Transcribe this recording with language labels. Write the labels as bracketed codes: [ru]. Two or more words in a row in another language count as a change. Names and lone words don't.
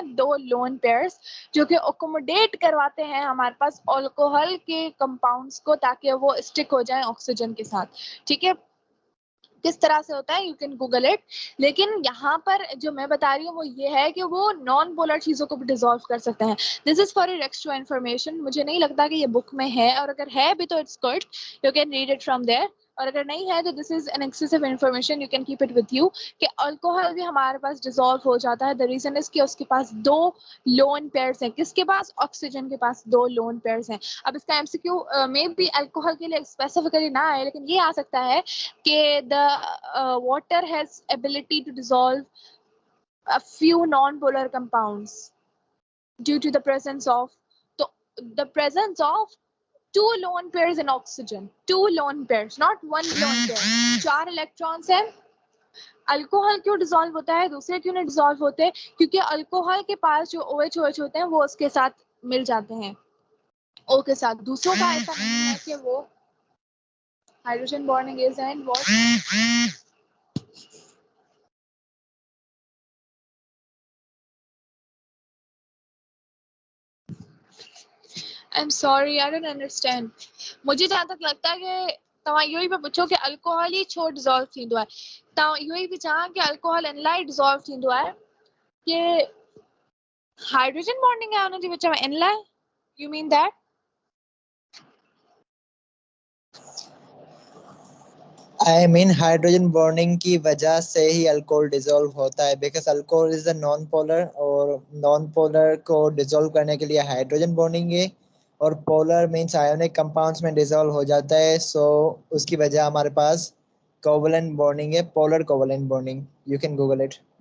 [hi] 2 [en] lone pairs, [hi] जो कि अकोमोडेट करवाते हैं हमारे पास अल्कोहल के कंपाउंड्स को, ताकि वो स्टिक हो जाए ऑक्सीजन के साथ। ठीक है, किस तरह से होता है [en] you can google it, [hi] लेकिन यहाँ पर जो मैं बता रही हूँ वो ये है कि वो [en] non polar [hi] चीजों को भी डिसॉल्व कर सकते हैं। [en] this is for your extra information. [hi] मुझे नहीं लगता कि ये बुक में है, और अगर है भी तो [en] it's good, you can read it from there, [hi] और अगर नहीं है तो [en] this is an excessive information, you can keep it with you, [hi] कि अल्कोहल भी हमारे पास डिसॉल्व हो जाता है। [en] the reason is [hi] कि उसके पास 2 [en] lone pairs [hi] हैं। किसके पास? ऑक्सीजन के पास 2 [en] lone pairs [hi] हैं। अब इसका एमसीक्यू में भी अल्कोहल के लिए स्पेसिफिकली ना आए, लेकिन ये आ सकता है कि [en] the water has ability to dissolve a few non-polar compounds due to the presence of the presence of 2 lone pairs in oxygen. 2 lone pairs, not 1 lone pair. [hi] 4 इलेक्ट्रॉन्स हैं। अल्कोहल क्यों डिसॉल्व होता है, दूसरे क्यों नहीं डिसॉल्व होते? क्योंकि अल्कोहल के पास जो OH OH होते हैं वो उसके साथ मिल जाते हैं, O के साथ। दूसरों का ऐसा नहीं है कि वो [en] hydrogen bonding is and what. I am sorry, I don't understand. [sd] मुझे जहाँ तक लगता है कि तव्हां इहो ई पिया पुछो कि अल्कोहल ही छो डिसॉल्व थींदो आहे। तव्हां इहो ई पई चवां कि अल्कोहल इन लाइ डिसॉल्व थींदो आहे कि [en] hydrogen bonding [sd] आहे हुन जे विच में, इन लाइ? [en] you mean that? I mean hydrogen bonding [hi] की वजह से ही अल्कोहल डिसॉल्व होता है, [en] because alcohol is a non polar, [hi] और [en] non polar [hi] को डिसॉल्व करने के लिए [en] hydrogen bonding [hi] है, और [en] polar means ionic compounds [hi] में डिसॉल्व हो जाता है। सो उसकी वजह हमारे पास [en] covalent bonding [hi] है, [en] polar covalent bonding. you can google it.